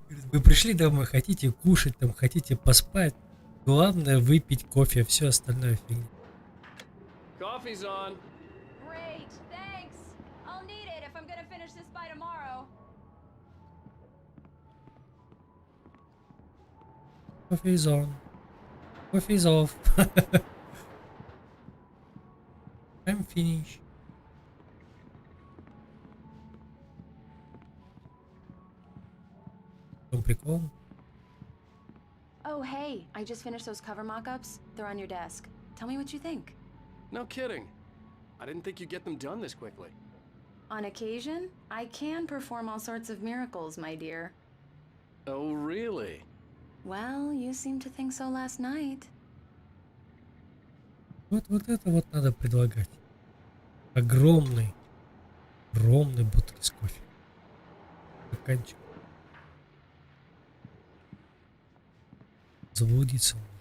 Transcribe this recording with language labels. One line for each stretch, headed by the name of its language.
Russian: Вы пришли домой, хотите кушать, там, хотите поспать. Главное выпить кофе, все остальное фигня.
English: Coffee's on. Great, thanks. I'll need it if I'm gonna finish this by tomorrow. Coffee is on. Coffee is off. I'm finished.
Russian: В чем прикол?
English: Oh, hey, I just finished those cover mock-ups. They're on your desk. Tell me what you think. No kidding. I didn't think you'd get them done this quickly. On occasion, I can perform all sorts of miracles, my dear. Oh, really? Well, you seemed to think so last night.
Russian: Вот это вот надо предлагать. Огромный бутыль с кофе. Стаканчик. Заблудиться.